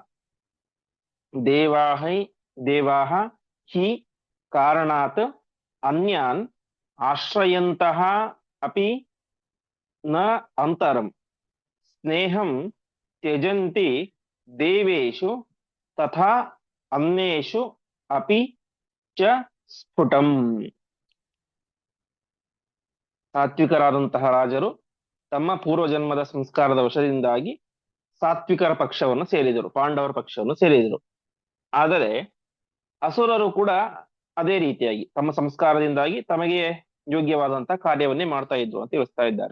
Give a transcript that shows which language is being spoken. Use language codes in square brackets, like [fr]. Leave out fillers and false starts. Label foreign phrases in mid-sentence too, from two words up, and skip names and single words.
[sa] ದೇವಾಃ ಹಿ ಕಾರಣಾತ್ अन्यान् आश्रयन्तः अपि न अंतरम स्नेहं त्यजन्ति देवेषु तथा अन्येषु अपि च स्फुटम्. [kn] ಸಾತ್ವಿಕರಾದಂತಹ ರಾಜರು ತಮ್ಮ ಪೂರ್ವಜನ್ಮದ ಸಂಸ್ಕಾರದ ವಶದಿಂದಾಗಿ ಸಾತ್ವಿಕರ ಪಕ್ಷವನ್ನು ಸೇರಿದರು, ಪಾಂಡವರ ಪಕ್ಷವನ್ನು ಸೇರಿದರು. ಆದರೆ ಅಸುರರು ಕೂಡ ಅದೇ ರೀತಿಯಾಗಿ ತಮ್ಮ ಸಂಸ್ಕಾರದಿಂದಾಗಿ ತಮಗೆ ಯೋಗ್ಯವಾದಂತಹ ಕಾರ್ಯವನ್ನೇ ಮಾಡ್ತಾ ಇದ್ರು ಅಂತ ತಿಳಿಸ್ತಾ ಇದ್ದಾರೆ.